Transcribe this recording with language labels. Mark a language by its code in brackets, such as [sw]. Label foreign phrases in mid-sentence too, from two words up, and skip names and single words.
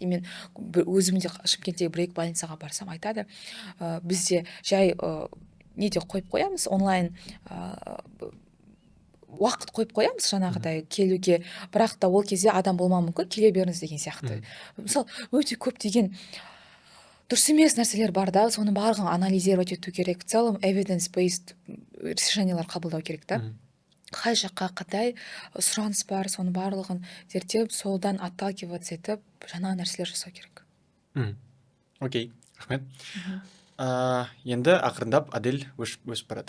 [kk] Мен өзім де Шымкенттегі бір-екі больницаға барсам айтады, бізде жай неде қойып қоямыз, онлайн уақыт қойып қоямыз жаңағыдай келуге, бірақ та ол кезде адам болмауы мүмкін, келе беріңіз деген сияқты. Мысалы өте көп деген дұрыс емес нәрселер бар да, соны барлығын анализировать ету керек. [ru] В целом [kk] evidence-based решениялар қабылдау керек та. Қай жаққа қандай сұраныс бар, соны барлығын зерттеп, солдан отталкиваться етіп, жаңа нәрселер жасау керек. Окей, рахмет. Енді ақырындап Адель өсіп баратыр.